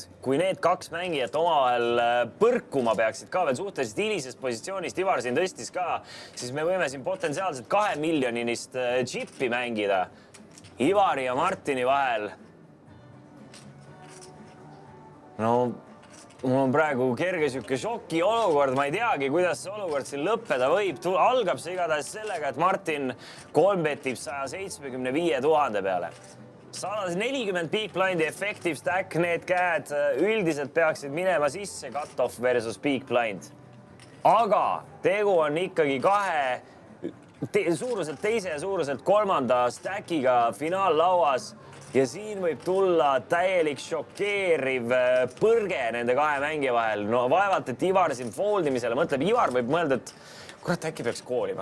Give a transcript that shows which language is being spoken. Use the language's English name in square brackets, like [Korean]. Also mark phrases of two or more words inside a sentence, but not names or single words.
[Estonian] Kui need 2 mängijat omavahel põrkuma peaksid ka veel suhteliselt hilisest positsioonist, Ivar siin tõstis ka, siis me võime siin potentsiaalselt 2 miljonist chippi mängida Ivari ja Martini vahel. No, mul on praegu kerge siuke šoki olukord, ma ei teagi, kuidas see olukord siin lõppeda võib. Algab see igatahes sellega, et Martin 3 betib 175 000 peale. [English] 140 big blindi effective stack, [Estonian] need käed üldiselt peaksid minema sisse [English] cut-off versus big blind. [Estonian] Aga tegu on ikkagi 2 suuruselt teise ja suuruselt 3. stackiga finaallauas. Ja siin võib tulla täielik šokeeriv põrge nende 2 mängija vahel. No vaevalt, et Ivar siin foldimisele mõtleb. Ivar võib mõelda, et kurat, äkki peaks koolima.